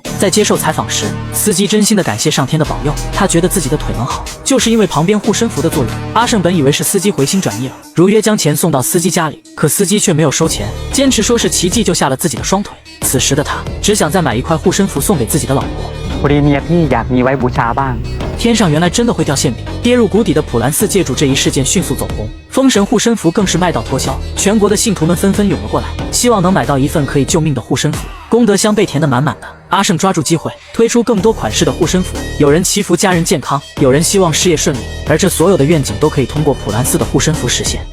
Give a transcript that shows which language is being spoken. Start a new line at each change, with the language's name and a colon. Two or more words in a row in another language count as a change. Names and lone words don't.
Chinese: 在接受采访时，司机真心的感谢上天的保佑，他觉得自己的腿能好，就是因为旁边护身符的作用。阿胜本以为是司机回心转意了，如约将钱送到司机家里，可司机却没有收钱，坚持说是奇迹救下了自己的双腿。此时的他只想再买一块护身符送给自己的老婆。
Thai: พอดีเมียพี่อยากมีไว้บูชาบ้าง
Chinese: 天上原来真的会掉馅饼。跌入谷底的普兰寺借助这一事件迅速走红， 封神护身符更是卖到脱销，全国的信徒们纷纷涌了过来，希望能买到一份可以救命的护身符。功德箱被填得满满的，阿胜抓住机会推出更多款式的护身符，有人祈福家人健康，有人希望事业顺利，而这所有的愿景都可以通过普兰寺的护身符实现。